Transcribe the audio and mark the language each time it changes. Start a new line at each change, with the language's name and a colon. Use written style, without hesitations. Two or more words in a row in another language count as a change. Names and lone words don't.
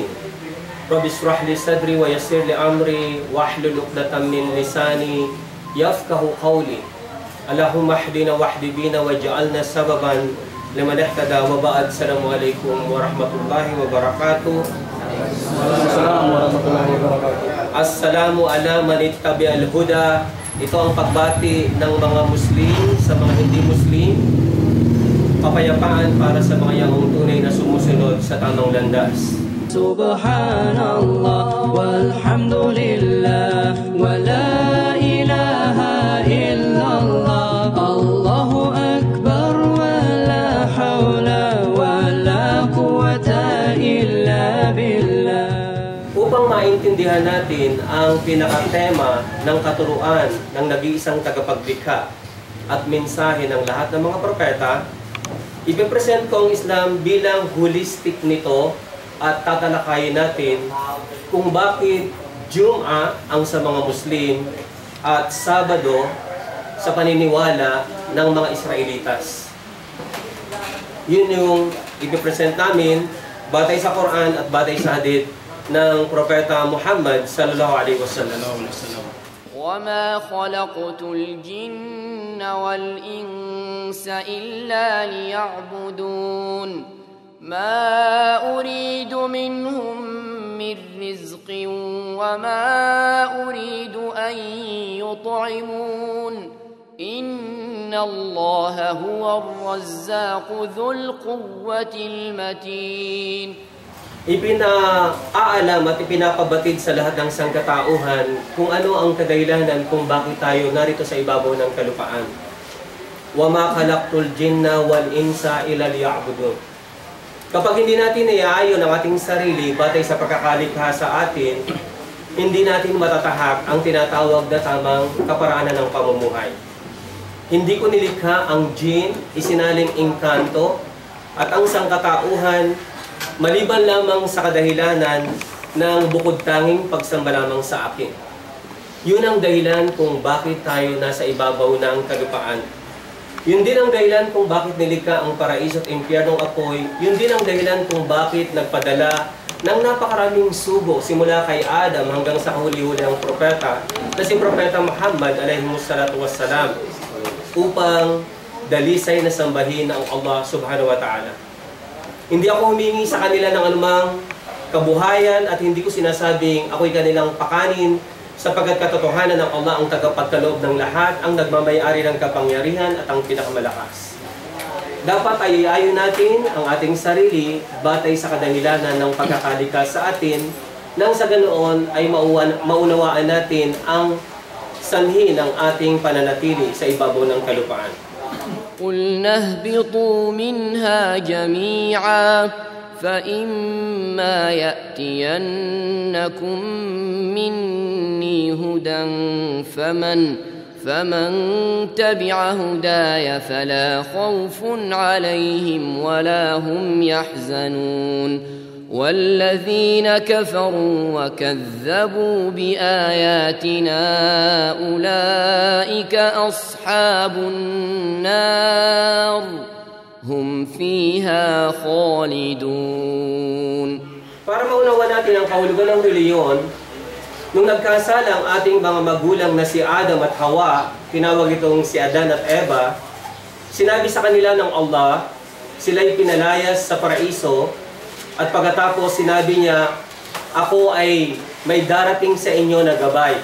Arabic: رب اشرح لي صدري ويسر لي أمري واحلل عقدة من لساني يفقهوا قولي. اللهم اهدنا واهد بنا واجعلنا سببا لمن اهتدى وبعد. السلام عليكم ورحمة الله وبركاته السلام ورحمة الله وبركاته. السلام على من اتبع الهدى.
Filipino: Ito ang pagbati ng mga Muslim sa mga hindi Muslim. Kapayapaan para sa mga yaong tunay na sumusunod sa tamang landas.
Arabic: سبحان الله والحمد لله ولا إله إلا الله الله أكبر ولا حول ولا قوة إلا بالله.
Filipino: Upang maintindihan natin ang pinakatema ng katuruan ng nag-iisang tagapaglikha at mensahe ng lahat ng mga propeta, ipipresent ko ang Islam bilang holistic nito at tatalakayin natin kung bakit Jum'ah ang sa mga Muslim at Sabado sa paniniwala ng mga Israelitas. Yun yung ipipresent namin batay sa Quran at batay sa hadith ng Propeta Muhammad
Arabic: صلى الله عليه وسلم. وَمَا خَلَقْتُ الْجِنَّ وَالْإِنسَ إِلَّا لِيَعْبُدُونَ ما أريد منهم من رزق وما أريد أن يطعمون إن الله هو الرزاق ذو القوة المتين.
Filipino: Ipinaalam at ipinapabatid sa lahat ng sangkatauhan kung ano ang kadahilanan kung bakit tayo narito sa ibabaw ng kalupaan.
Arabic: وَمَا خَلَقْتُ الْجِنَّ وَالْإِنسَ إِلَّا لِيَعْبُدُونَ.
Filipino: Kapag hindi natin iaayon ang ating sarili batay sa pagkakalikha sa atin, hindi natin matatahak ang tinatawag na tamang kaparaanan ng pamumuhay. Hindi ko nilikha ang jinn, isinaling engkanto, at ang sangkatauhan, maliban lamang sa kadahilanan ng bukod tanging pagsamba lamang sa akin. Yun ang dahilan kung bakit tayo nasa ibabaw ng kalupaan. Yun din ang dahilan kung bakit nilikha ang paraiso at impyernong apoy. Yun din ang dahilan kung bakit nagpadala ng napakaraming sugo simula kay Adam hanggang sa kahuli-huli ang propeta na si Propeta Muhammad
Arabic: عليهم الصلاة والسلام
Filipino: upang dalisay na sambahin ang Allah
Arabic: سبحانه وتعالى.
Filipino: Hindi ako humingi sa kanila ng anumang kabuhayan at hindi ko sinasabing ako'y kanilang pakanin, sapagkat katotohanan ng Allah ang tagapagkaloob ng lahat, ang nagmamayari ng kapangyarihan at ang pinakamalakas. Dapat ay iayon natin ang ating sarili batay sa kadahilanan ng pagkakalikha sa atin, nang sa ganoon ay maunawaan natin ang sanhi ng ating pananatili sa ibabaw ng kalupaan.
Arabic: قُلْنَا اهْبِطُوا مِنْهَا جَمِيعًا فَإِمَّا يَأْتِيَنَّكُم مِّنِّي هُدًى فَمَن تَبِعَ هُدَايَ فَلَا خَوْفٌ عَلَيْهِمْ وَلَا هُمْ يَحْزَنُونَ وَالَّذِينَ كَفَرُوا وَكَذَّبُوا بِآيَاتِنَا أُولَئِكَ أَصْحَابُ النَّارِ هم فيها خالدون.
Filipino: Para maunawa natin ang kahulugan ng reliyon, nung nagkasala ang ating mga magulang na si Adam at Hawa, tinawag itong si Adan at Eva, sinabi sa kanila ng Allah, sila'y pinalayas sa paraiso, at pagkatapos sinabi niya, ako ay may darating sa inyo na gabay.